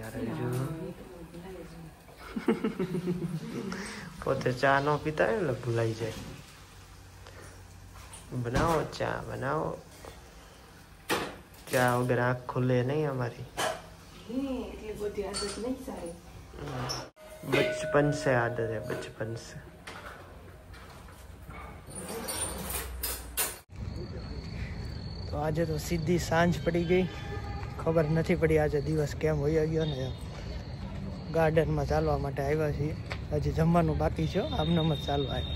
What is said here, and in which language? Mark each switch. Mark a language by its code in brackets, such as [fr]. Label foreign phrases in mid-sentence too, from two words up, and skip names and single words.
[gu] યાર જો પોતે ચા ન પીતા હોય એટલે ભૂલાઈ જાય. બનાવો ચા, બનાવો. ચા વગર આંખ ખુલે નહીં અમારી. એટલી બધી આદત નહીં સારી. [hi] बचपन से आदत है, बचपन से. [gu] તો આજે તો સીધી સાંજ પડી ગઈ, ખબર નથી પડી આજે દિવસ કેમ વહી ગયો ને. ગાર્ડનમાં ચાલવા માટે આવ્યા છીએ. હજી જમવાનું બાકી છે, આમનામ જ ચાલવા આવ્યા.